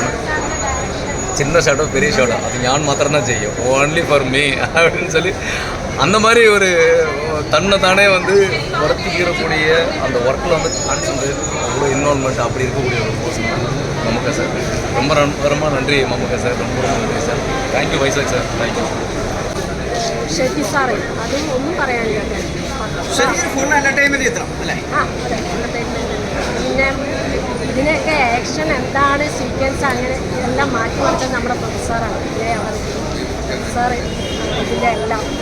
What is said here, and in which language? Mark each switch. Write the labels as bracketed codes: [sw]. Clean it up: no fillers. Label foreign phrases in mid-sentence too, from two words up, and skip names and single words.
[ta] சின்ன ஷாட்டோ பெரிய ஷாட்டோ அது ஞான் மாத்திரம் தான் செய்யும், [en] only for me [ta] அப்படின்னு சொல்லி அந்த மாதிரி ஒரு தன்னை தானே வந்து வளர்த்திக்கிறக்கூடிய அந்த ஒர்க்கில் வந்து கான்சன்ட்ரேட், அவ்வளோ இன்வால்மெண்ட் அப்படி இருக்கக்கூடிய ஒரு பர்சன் தான் மம்முக்கா சார். ரொம்ப நன்றி மம்முக்கா சார். ரொம்ப நன்றி சார். [ml] താങ്ക്യൂ വൈസാഖ് സാർ. താങ്ക്യൂ. ഷെട്ടി സാറേ, അതും ഒന്നും പറയാനില്ല. [en] full entertainment [ml] ചിത്രം അല്ലേ? ആ അതെ, എൻ്റർടൈൻമെൻറ്റ്. പിന്നെ ഇതിനൊക്കെ ആക്ഷൻ എന്താണ്, സീക്വൻസ്, അങ്ങനെ എല്ലാം മാറ്റി കൊടുത്തത് നമ്മുടെ പ്രൊഫസറാണ്. പ്രൊഫസർ ഇതിൻ്റെ എല്ലാം